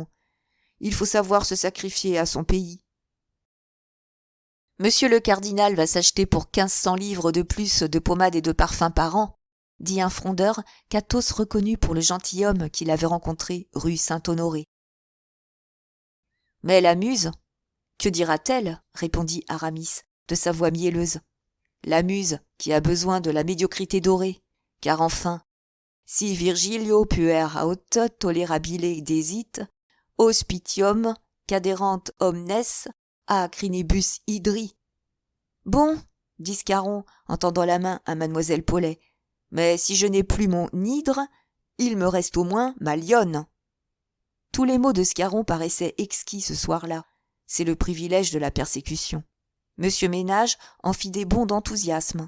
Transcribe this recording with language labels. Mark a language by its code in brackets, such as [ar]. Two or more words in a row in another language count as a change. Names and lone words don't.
[fr] Il faut savoir se sacrifier à son pays. Monsieur le cardinal va s'acheter pour 1500 livres de plus de pommade et de parfum par an, dit un frondeur qu'Athos reconnut pour le gentilhomme qu'il avait rencontré rue Saint-Honoré. Mais la muse, que dira-t-elle ? Répondit Aramis de sa voix mielleuse. La muse qui a besoin de la médiocrité dorée, car enfin, [la] si Virgilio puer aut tolerabile desit, hospitium caderant omnes a crinibus hydri. [fr] Bon, dit Scarron en tendant la main à mademoiselle Paulet, mais si je n'ai plus mon hydre, il me reste au moins ma lionne. Tous les mots de Scarron paraissaient exquis ce soir-là. C'est le privilège de la persécution. Monsieur Ménage en fit des bonds d'enthousiasme.